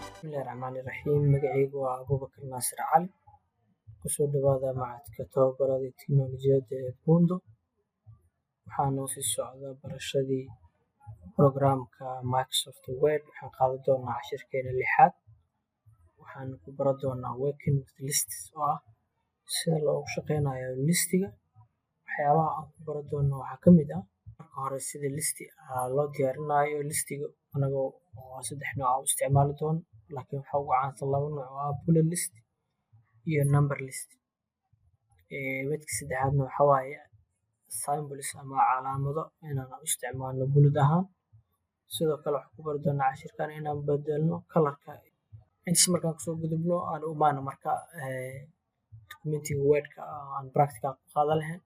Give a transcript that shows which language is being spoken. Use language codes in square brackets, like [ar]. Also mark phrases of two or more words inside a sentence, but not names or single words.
[so] Bismillahi Rahmani Rahiim. Magacaygu waa Abuubakar Naasir Cali. Kusoo dhawaada macadka tababarada tiknoolajiyadda ee Buundo. Waxaa noo sii socda barashadii programka Microsoft Word. Waxaan qaadan doonaa cashirkeena 6aad. Waxaan ku baran doonaa [en] working with lists [so] oo ah sida loogu shaqeynayo listiga. Waxyaabaha aan ku baran doono waxaa ka mid ah marka hore sida listi loo diyaarinayo listiga anagoo 3 nooc u isticmaali doono, laakiin waxaa ugu caansan 2 nooc oo ah [en] bullet list [so] iyo [en] number list. [so] Midka saddexaadna waxaa waaye symbols ama calaamado inaan u isticmaalno bullet ahaan. Sidoo kale waxaan ku baran doonaa cashirkan inaan bedelno kalarka. Intaas markaan kasoo gudubno aan u imaano marka documentiga Wordka aan practical ku qaadan lahayn.